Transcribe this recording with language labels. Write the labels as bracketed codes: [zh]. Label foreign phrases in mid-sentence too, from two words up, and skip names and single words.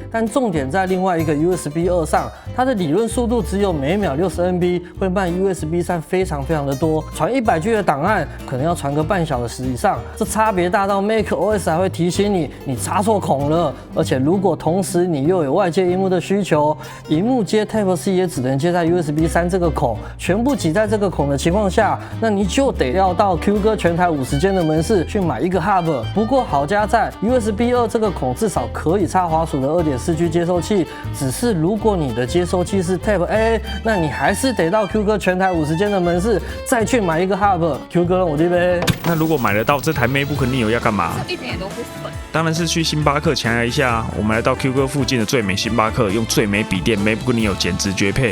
[zh] 但重點在另外一個 USB 2上，它的理論速度只有每秒60 MB， 會慢 USB 3非常的多，傳100G 的檔案可能要傳個半小時以上，這差別大到 macOS 還會提醒你插錯孔了。而且如果同時你又有外接螢幕的需求，螢幕接 Type C 也只能接在 USB 3這個孔，全部擠在這個孔的情況下，那你就得要到 Q 哥全台50間的門市去買一個 Hub。不過好家在 USB 2這個孔至少可以插滑鼠的 2.4G 接收器，只是如果你的接收器是 Type A，那你還是得到 Q 哥全台50間的門市再去買一個 Hub。Q 哥我這邊。那如果買得到這台 MacBook Neo 要幹嘛？一點也都不粉。當然是去星巴克強壓一下。我們來到 Q 哥附近的最美星巴克，用最美筆電 MacBook Neo 簡直絕配。